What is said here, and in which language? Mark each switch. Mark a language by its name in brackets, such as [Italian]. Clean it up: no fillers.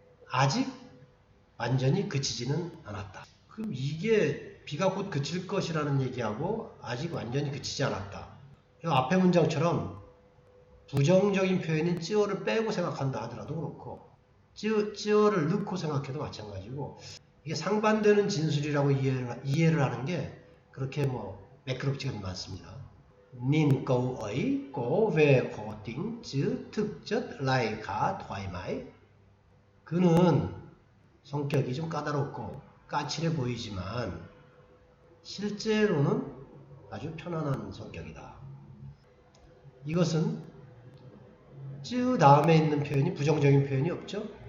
[Korean] 아직 완전히 그치지는 않았다. 그럼 이게 비가 곧 그칠 것이라는 얘기하고 아직 완전히 그치지 않았다. 이 앞에 문장처럼 부정적인 표현인 쯔어를 빼고 생각한다 하더라도 그렇고 쯔어를 넣고 생각해도 마찬가지고 이게 상반되는 진술이라고 이해를 하는 게 그렇게 매끄럽지가 않습니다. [Vietnamese] Nhìn cậu ấy có vẻ khó tính chứ thực chất lại khá thoải mái. [Korean] 그는 성격이 좀 까다롭고 까칠해 보이지만 실제로는 아주 편안한 성격이다. 이것은 쯔 다음에 있는 표현이 부정적인 표현이 없죠.